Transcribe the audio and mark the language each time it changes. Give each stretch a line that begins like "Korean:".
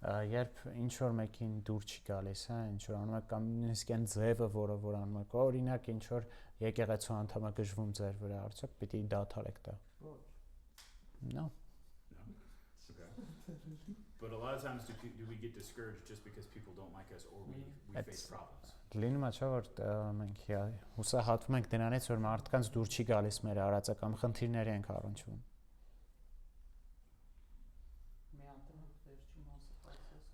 Armenian: Երբ ինչ որ մեկին դուր չի գալիս, հա, ինչ որ անում եք կամ նույնիսկ այն ձևը, որ անում եք, օրինակ ինչ որ եկեղեցու անդամը գժվում ձեր վրա, արդյոք պիտի դադարեք դա։ Ոչ։
English: No. No. Okay. But a lot of times do we get discouraged just because people don't like us or we That's- face problems?
Armenian: Լինում է չէ որ մենք հուսահատվում ենք դրանից որ մարդկանց դուր չի գալիս մեր արածը կամ խնդիրներ ենք առնչվում։ Մի անգամ վերջի մասը ասես։